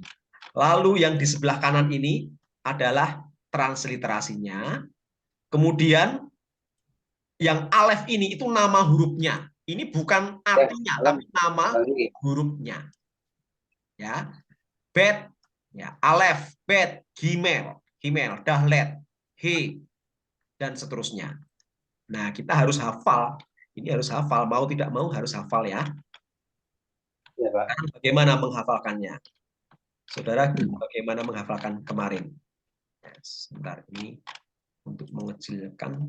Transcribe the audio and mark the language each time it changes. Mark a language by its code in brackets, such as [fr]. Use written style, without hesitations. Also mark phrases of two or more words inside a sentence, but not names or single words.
[id] Lalu yang di sebelah kanan ini adalah transliterasinya. Kemudian yang alef ini itu nama hurufnya. Ini bukan artinya, tapi nama hurufnya. Ya, bet, ya, [he] alef, bet, gimel, gimel, dahlet, he, [id] dan seterusnya. Nah, kita harus hafal. Ini harus hafal, mau tidak mau harus hafal ya. Ya, Pak. Bagaimana menghafalkannya? Saudara, bagaimana menghafalkan kemarin? Ya, sebentar ini untuk mengecilkan.